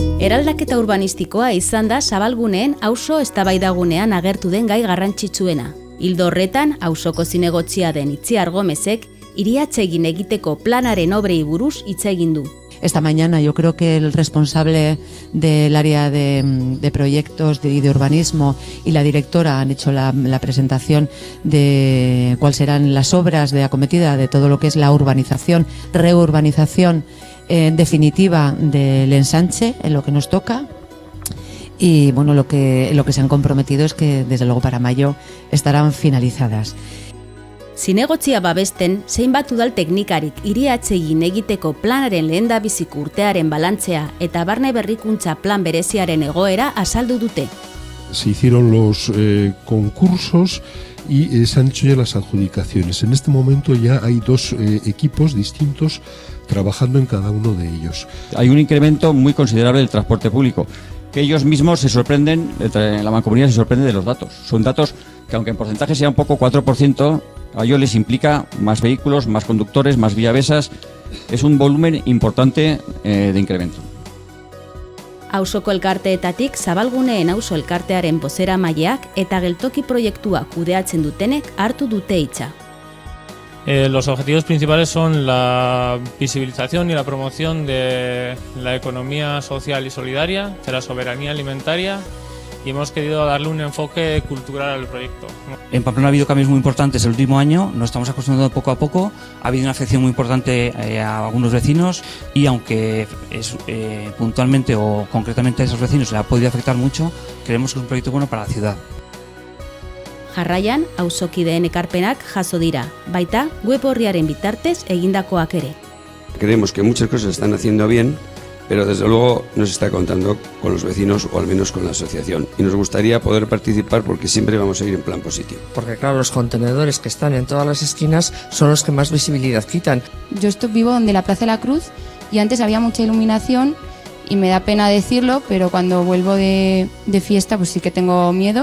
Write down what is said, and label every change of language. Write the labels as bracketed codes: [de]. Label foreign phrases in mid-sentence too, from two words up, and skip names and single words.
[eu] Eraldaketa urbanistikoa izan da Zabalguneen auzo eztabaidagunean agertu den gai garrantzitsuena. Ildo horretan, auzoko zinegotzia den Itziar Gomezek hiria atsegin egiteko planaren obrei buruz hitz egin du. [es] Esta mañana yo creo que el responsable del área de proyectos y de urbanismo y la directora han hecho la presentación de cuáles serán las obras de acometida de todo lo que es la urbanización, reurbanización definitiva del ensanche, en lo que nos toca. Y bueno, lo que se han comprometido es que desde luego para mayo estarán finalizadas. [eu] Zinegotzia babesten, zeinbat udal teknikarik hiria atsegin egiteko planaren lehendabiziko urtearen balantzea eta barne berrikuntza plan bereziaren egoera azaldu dute. [es] Se hicieron los concursos y se han hecho ya las adjudicaciones. En este momento ya hay dos equipos distintos trabajando en cada uno de ellos. Hay un incremento muy considerable del transporte público, que ellos mismos se sorprenden, la Mancomunidad se sorprende de los datos. Son datos que aunque en porcentaje sea un poco 4%, a ellos les implica más vehículos, más conductores, más vías. Es un volumen importante de incremento. [eu] Auzoko elkarteetatik Zabalguneen auzo elkartearen bozeramaileak eta geltoki proiektua kudeatzen dutenek hartu dute hitza. [es] Los objetivos principales son la visibilización y la promoción de la economía social y solidaria, de la soberanía alimentaria, y hemos querido darle un enfoque cultural al proyecto. En Pamplona ha habido cambios muy importantes el último año, nos estamos acostumbrando poco a poco, ha habido una afección muy importante a algunos vecinos y aunque puntualmente o concretamente a esos vecinos le ha podido afectar mucho, creemos que es un proyecto bueno para la ciudad. [eu] Jarraian, auzokideen ekarpenak jaso dira, baita web orriaren bitartez egindakoak ere. [es] Creemos que muchas cosas se están haciendo bien, pero desde luego no se está contando con los vecinos o al menos con la asociación. Y nos gustaría poder participar porque siempre vamos a ir en plan positivo. Porque claro, los contenedores que están en todas las esquinas son los que más visibilidad quitan. Yo vivo donde la Plaza de la Cruz y antes había mucha iluminación y me da pena decirlo, pero cuando vuelvo de fiesta pues sí que tengo miedo.